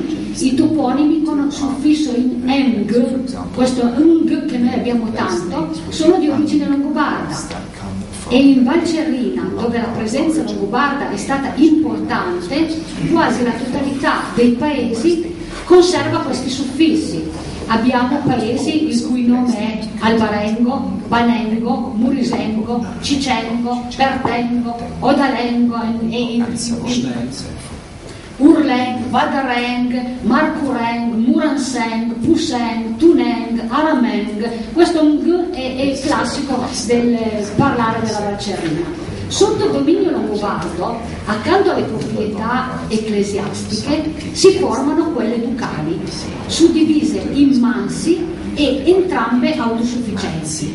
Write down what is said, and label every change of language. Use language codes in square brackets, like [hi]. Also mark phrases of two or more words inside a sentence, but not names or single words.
[it] I toponimi con suffisso in eng, questo ung che noi abbiamo tanto, sono di origine longobarda. E in Valcerrina, dove la presenza longobarda è stata importante, quasi la totalità dei paesi conserva questi suffissi. Abbiamo paesi il cui nome è Albarengo, Banengo, Murisengo, Cicengo, Pertengo, Odalengo, Urleng, Vadareng, Marcureng, Muranseng, Puseng, Tuneng, Arameng. Questo ng è il classico del parlare della Valcerrina. Sotto il dominio longobardo, accanto alle proprietà ecclesiastiche, si formano quelle ducali, suddivise in mansi e entrambe autosufficienti.